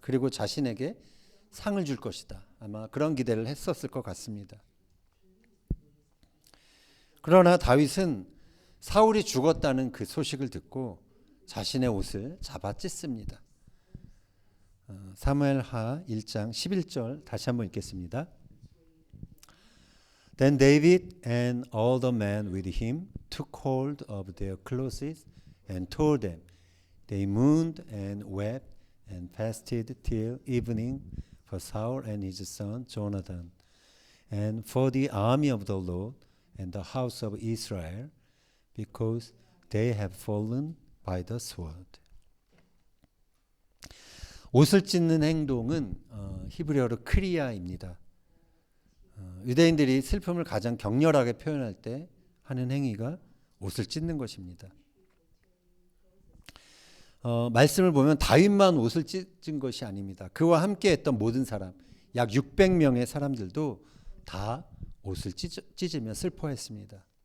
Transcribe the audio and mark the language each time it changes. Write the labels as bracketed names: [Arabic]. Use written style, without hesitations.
[Korean] 그리고 자신에게 상을 줄 것이다. 아마 그런 기대를 했었을 것 같습니다. 그러나 다윗은 사울이 죽었다는 그 소식을 듣고 자신의 옷을 잡아 찢습니다. 사무엘하 1장 11절 다시 한번 읽겠습니다. [English] Then David and all the men with him took hold of their clothes and tore them. They mourned and wept and fasted till evening for Saul and his son Jonathan, and for the army of the Lord and the house of Israel, because they have fallen by the sword. [Korean] 옷을 찢는 행동은 히브리어로 크리아입니다. 유대인들이 슬픔을 가장 격렬하게 표현할 때 하는 행위가 옷을 찢는 것입니다. 말씀을 보면 다윗만 옷을 찢은 것이 아닙니다. 그와 함께 했던 모든 사람, 약 600명의 사람들도 다 옷을 찢으며 슬퍼했습니다.